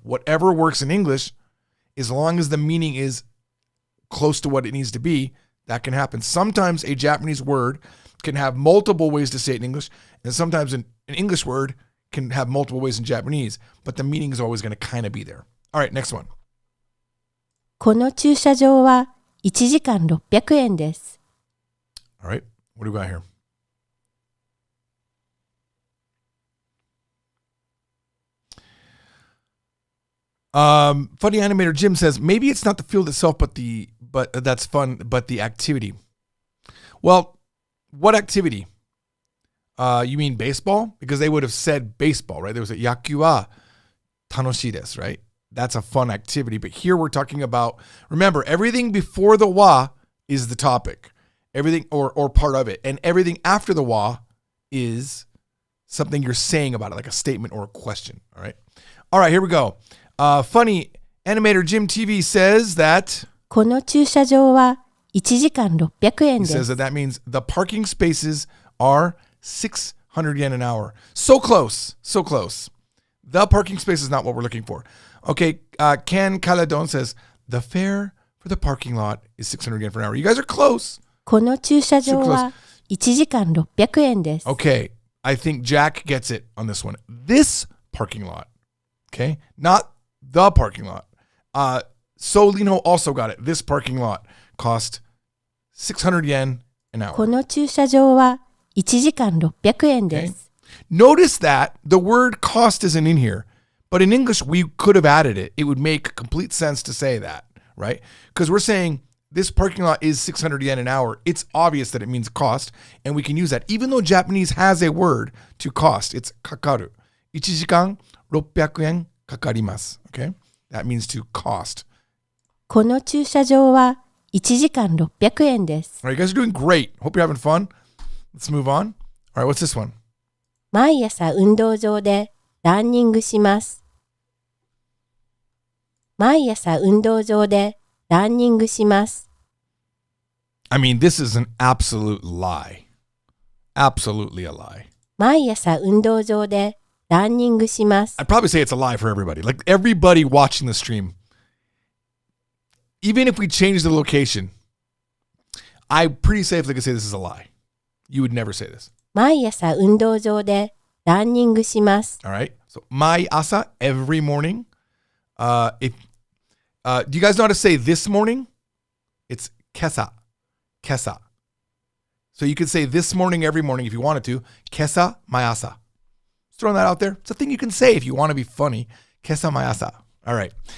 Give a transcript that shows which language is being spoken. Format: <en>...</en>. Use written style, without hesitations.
<en>Whatever works in English, as long as the meaning is close to what it needs to be, that can happen. Sometimes a Japanese word can have multiple ways to say it in English, and sometimes an English word can have multiple ways in Japanese, but the meaning is always going to kind of be there. All right, next one.</en> <ja>この駐車場は1時間600円です。</ja> <en>All right, what do we got here? Funny animator Jim says maybe it's not the field itself, but that's fun, but the activity. Well, what activity? You mean baseball? Because they would have said baseball, right? There was a</en> <ja>yaku wa tanoshii desu,</ja> <en>right? That's a fun activity. But here we're talking about, remember, everything before the wa is the topic. Everything or part of it. And everything after the wa is something you're saying about it, like a statement or a question. All right. All right, here we go. Funny animator Jim TV says that</en> <ja>この駐車場は1時間600円</ja> <en>He</en> <ja>で</ja> <en>says</en> <ja>す。</ja> <en>that means the parking spaces are 600 yen an hour. So close, so close. The parking space is not what we're looking for. Okay, Ken Caladon says the fare for the parking lot is 600 yen for an hour. You guys are close.</en> <ja>この駐車場は1時間600円です。</ja> <en>Okay, I think Jack gets it on this one. This parking lot, okay, not the parking lot. Solino also got it. This parking lot cost 600 yen an hour.</en> <ja>この駐車場は1時間600円で</ja> <en>Okay.</en> <ja>す。</ja> <en>Notice that the word cost isn't in here, but in English, we could have added it. It would make complete sense to say that, right? Because we're saying this parking lot is 600 yen an hour. It's obvious that it means cost, and we can use that. Even though Japanese has a word to cost, it's kakaru.</en> <ja>1時間600円かかります.</ja> <en>Okay? That means to cost.</en> <ja>この駐車場は1時間600円です。</ja> <en>All right, you guys are doing great. Hope you're having fun. Let's move on. All right, what's this one?</en> <ja>毎朝運動場でランニングします。毎朝運動場でランニングします。</ja> <en>I mean, this is an absolute lie. Absolutely a lie.</en> <ja>毎朝運動場でランニングします。</ja> <en>I'd probably say it's a lie for everybody. Like everybody watching the stream. Even if we change the location, I pretty safely could say this is a lie. You would never say this.</en> <ja>毎朝運動場でランニングします。</ja> <en>All right. So, mai asa, every morning. Do you guys know how to say this morning? It's kesa. Kesa. So you could say this morning, every morning if you wanted to.</en> <ja>Kesa, mai asa.</ja> <en>Just throwing that out there. It's a thing you can say if you want to be funny.</en> <ja>Kesa, mai asa.</ja> <en>All right.</en>